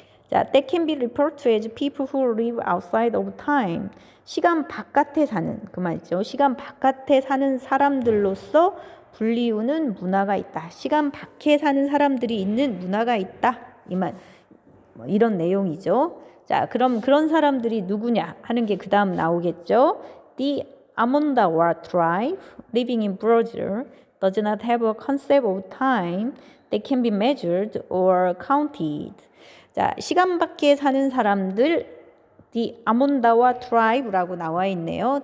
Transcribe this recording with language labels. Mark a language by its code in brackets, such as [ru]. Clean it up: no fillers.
[en] 자, that can be referred to as people who live outside of time. [ko] 시간 바깥에 사는 그 말이죠. 시간 바깥에 사는 사람들로서 불리우는 문화가 있다. 시간 밖에 사는 사람들이 있는 문화가 있다. 이 말, 이런 내용이죠. 자, 그럼 그런 사람들이 누구냐 하는 게 그 다음 나오겠죠. [en] The Amondawa tribe living in Brazil does not have a concept of time that can be measured or counted. [ko] 자, 시간 밖에 사는 사람들 The 아몬다와 tribe라고 나와 있네요.